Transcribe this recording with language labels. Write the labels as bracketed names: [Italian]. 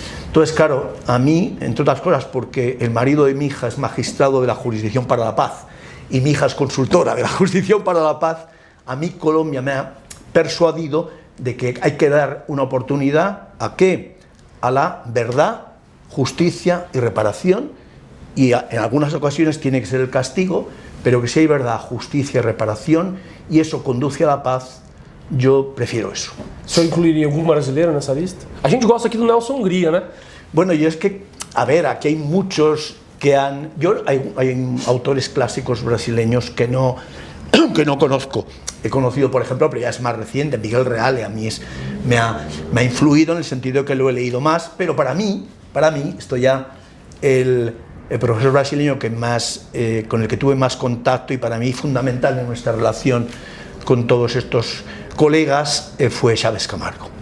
[Spanish] Entonces, claro, a mí, entre otras cosas, porque el marido de mi hija es magistrado de la Jurisdicción para la Paz y mi hija es consultora de la Jurisdicción para la Paz, a mí Colombia me ha persuadido de que hay que dar una oportunidad ¿a qué? A la verdad, justicia y reparación, y en algunas ocasiones tiene que ser el castigo, pero que si hay verdad, justicia y reparación, y eso conduce a la paz, yo prefiero eso. [Portuguese] O senhor incluiria algum brasileiro nessa lista? A gente gosta aqui do Nelson Hungria, né? [Spanish] Bueno, y es que, a ver, aquí hay muchos que han... hay autores clásicos brasileños que no conozco. He conocido, por ejemplo, pero ya es más reciente, Miguel Reale, a mí me ha influido en el sentido que lo he leído más, pero para mí, esto ya el profesor brasileño que más, con el que tuve más contacto y para mí fundamental en nuestra relación con todos estos colegas fue Chávez Camargo.